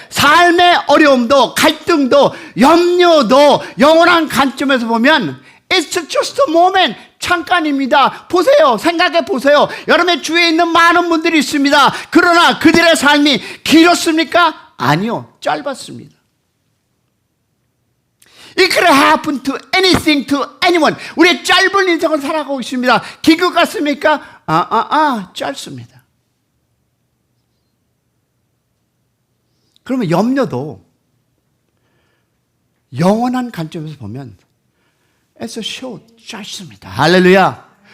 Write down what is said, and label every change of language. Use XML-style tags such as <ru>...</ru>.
<ko>삶의 어려움도 갈등도 염려도 영원한 관점에서 보면</ko> <en>It's just a moment.</en> <ko>잠깐입니다. 보세요. 생각해 보세요. 여러분의 주위에 있는 많은 분들이 있습니다. 그러나 그들의 삶이 길었습니까? 아니요. 짧았습니다.</ko> <en>It could happen to anything, to anyone.</en> <ko>우리의 짧은 인생을 살아가고 있습니다. 긴 것 같습니까? 짧습니다. 그러면 염려도 영원한 관점에서 보면</ko> <en>It's a short,</en> <ko>짧습니다. 할렐루야.</ko>